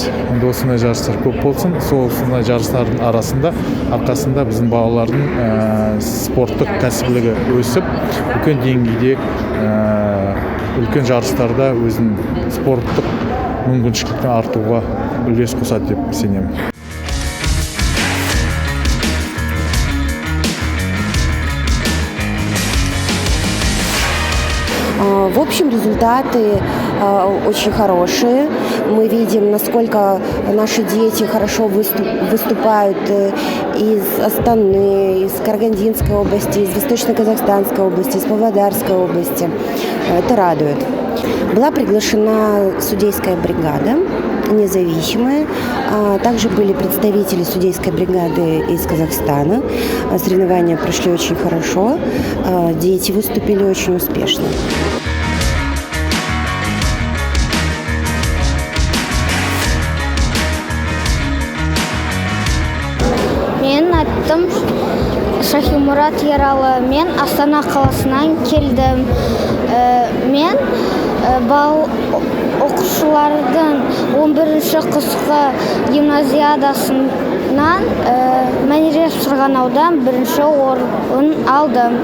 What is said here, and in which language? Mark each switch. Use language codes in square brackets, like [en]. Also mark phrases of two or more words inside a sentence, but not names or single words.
[kk] Енді осындай жарыстар көп болсын. Осындай жарыстардың арқасында біздің балалардың спорттық кәсібілігі өсіп, үлкен деңгейде үлкен жарыстарда өзінің спорттық мүмкіншілікті артуға үлес қосады деп сенемін. [ru] В общем, результаты очень хорошие. Мы видим, насколько наши дети хорошо выступают из Астаны, из Карагандинской области, из Восточно-Казахстанской области, из Павлодарской области. Это радует. Была приглашена судейская бригада, независимая. Также были представители судейской бригады из Казахстана. Соревнования прошли очень хорошо. Дети выступили очень успешно. [kk] Менің аттым Шахимұрат Ералы. Мен Астана қаласынан келдім. Мен оқушылардың 11-ші қысқы гимназиадасынан Мәнерев Сырғанаудан 1-ші орын алдым.